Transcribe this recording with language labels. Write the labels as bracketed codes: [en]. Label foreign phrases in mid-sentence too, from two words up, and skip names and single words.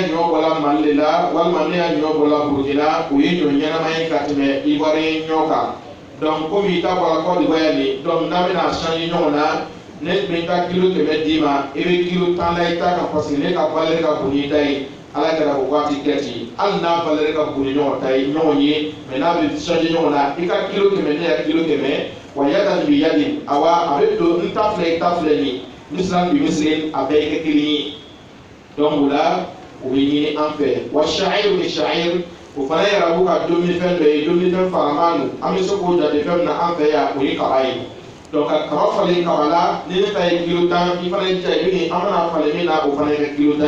[bm] ɲɔ bɔla Mali de la walima ne ya ɲɔ bɔla Burukina o ye ɲɔ ɲɛnama ye ka tɛmɛ Ivoirien ɲɔ kan donc komi i ta bɔra Côte d'Ivoire yan de donc n'a bɛna changer ɲɔgɔn na ne bɛ taa kilo 100 d'i ma i bɛ kilo 10 la i ta kan parce que ne ka valeur ka bon n'i ta ye ala kɛra o waati kɛ ten hali n'a valeur ka bon ni ɲɔgɔn ta ye ɲɔgɔn ye mais n'a bɛ changer ɲɔgɔn na i ka kilo 100 ne ya kilo 100 wa [ar] يدا بيد [bm] awa a bɛ don n ta filɛ i ta filɛ nin [ar] مثلا بمثل [bm] a bɛɛ kɛ kelen ye donc o la o bɛ ɲini an fɛ wa [ar] شعير بشعير [bm] o fana ye arabu ka dumunifɛn dɔ ye dumunifɛn faraman don an bɛ se k'o jate fɛn min na an fɛ yan o ye kaba ye donc ka kaba falen kaba la ni ne ta ye kilo 10 i fana ye ja i bɛ an bɛna falen min na o fana ye kɛ kilo 10